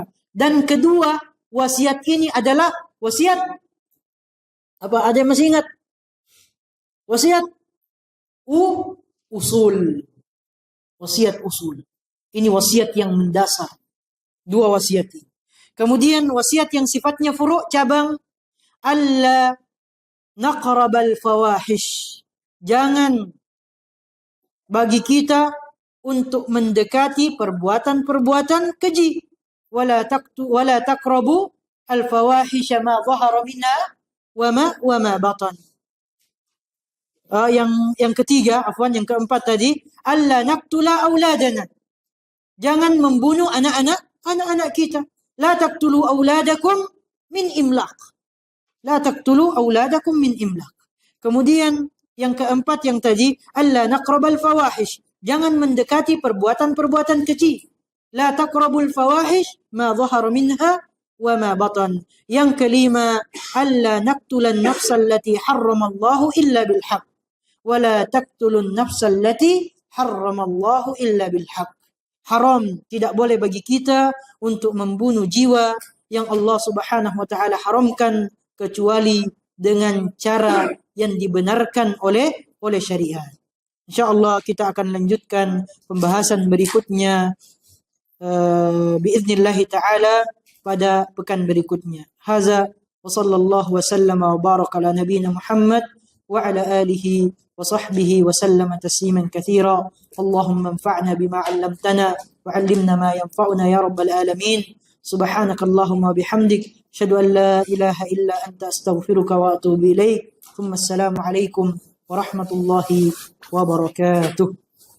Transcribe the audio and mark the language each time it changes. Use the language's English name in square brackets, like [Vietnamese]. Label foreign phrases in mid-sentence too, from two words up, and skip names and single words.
[Indonesian] Dan kedua, wasiat ini adalah wasiat apa? Ada yang masih ingat? Wasiat usul. Wasiat usul. Ini wasiat yang mendasar. 2 wasiat ini. Kemudian wasiat yang sifatnya furu', cabang, [Arabic] ألا نقرب الفواحش. [Indonesian] Jangan bagi kita untuk mendekati perbuatan-perbuatan keji. [Arabic] ولا تقربوا الفواحش ما ظهر منها وما بطن. [Indonesian] Yang ketiga, yang keempat tadi, [Arabic] ألا نقتل أولادنا. [Indonesian] Jangan membunuh anak-anak kita. [Arabic] لا تقتلوا أولادكم من إملاق. لا تقتلوا أولادكم من إملاق. [Indonesian] Kemudian yang keempat yang tadi, [Arabic] ألا نقرب الفواحش. [Indonesian] Jangan mendekati perbuatan-perbuatan kecil. [Arabic] لا تقربوا الفواحش ما ظهر منها وما بطن. [Indonesian] Yang kelima, [Arabic] ألا نقتل النفس التي حرم الله إلا بالحق. ولا تقتلوا النفس التي حرم الله إلا بالحق. [Indonesian] Haram, tidak boleh bagi kita untuk membunuh jiwa yang Allah [Arabic] سبحانه وتعالى [Indonesian] haramkan kecuali dengan cara yang dibenarkan oleh syariat. Insyaallah kita akan lanjutkan pembahasan berikutnya [Arabic] بإذن الله تعالى [Indonesian] pada pekan berikutnya. [Arabic] هذا وصلى الله وسلم وبارك على نبينا محمد وعلى آله وصحبه وسلم تسليما كثيرا. اللهم انفعنا بما علمتنا وعلمنا ما ينفعنا يا رب العالمين. سبحانك اللهم بحمدك أشهد أن لا إله إلا أنت أستغفرك وأتوب إليك. السلام عليكم ورحمة الله وبركاته.